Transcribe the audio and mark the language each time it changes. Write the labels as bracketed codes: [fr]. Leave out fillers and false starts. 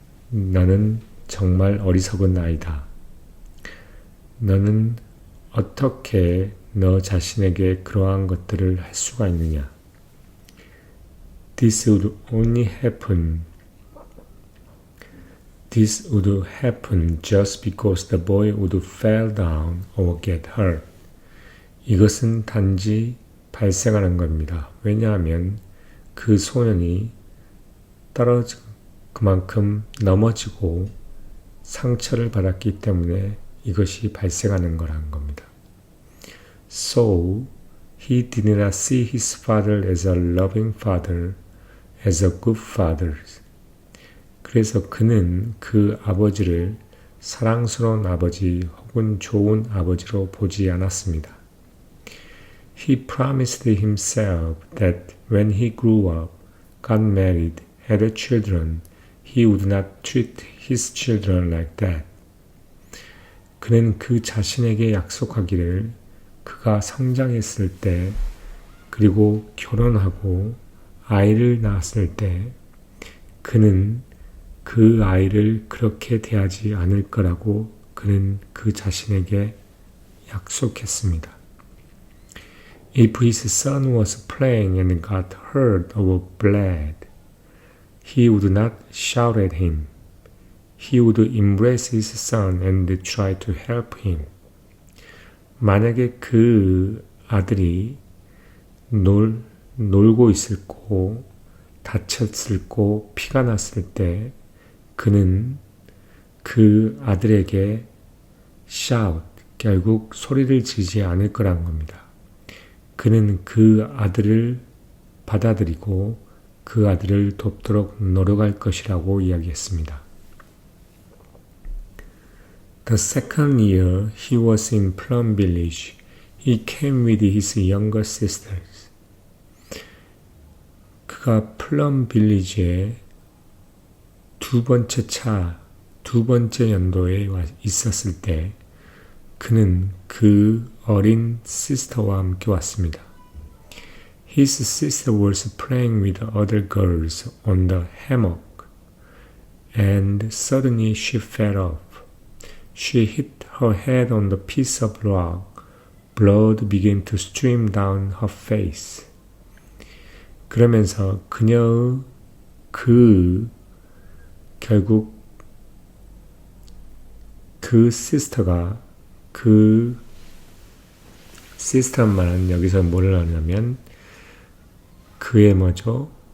[ko] 너는 정말 어리석은 아이다. 너는 어떻게 너 자신에게 그러한 것들을 할 수가 있느냐? [en] This would happen just because the boy would fall down or get hurt. [ko] 이것은 단지 발생하는 겁니다. 왜냐하면 그 소년이 그만큼 넘어지고 상처를 받았기 때문에 이것이 발생하는 거라는 겁니다. [en] So, he did not see his father as a loving father, as a good father. [ko] 그래서 그는 그 아버지를 사랑스러운 아버지 혹은 좋은 아버지로 보지 않았습니다. [en] He promised himself that when he grew up, got married, had children, he would not treat his children like that. [ko] 그는 그 자신에게 약속하기를 그가 성장했을 때 그리고 결혼하고 아이를 낳았을 때 그는 그 아이를 그렇게 대하지 않을 거라고 그는 그 자신에게 약속했습니다. [en] If his son was playing and got hurt or bled, he would not shout at him. He would embrace his son and try to help him. [ko] 만약에 그 아들이 놀고 있을 고 다쳤을 고 피가 났을 때 그는 그 아들에게 shout, 결국 소리를 지르지 않을 거란 겁니다. 그는 그 아들을 받아들이고 그 아들을 돕도록 노력할 것이라고 이야기했습니다. [en] The second year he was in Plum Village, he came with his younger sisters. [ko] 그가 플럼 빌리지에 두 번째 연도에 있었을 때 그는 그 어린 시스터와 함께 왔습니다. [en] His sister was playing with other girls on the hammock, and suddenly she fell off. She hit her head on the piece of rock. Blood began to stream down her face. [ko] 그러면서 그녀의 결국 그 시스터가 그 sister란 말은 여기서 뭐를 하냐면 그의 뭐죠?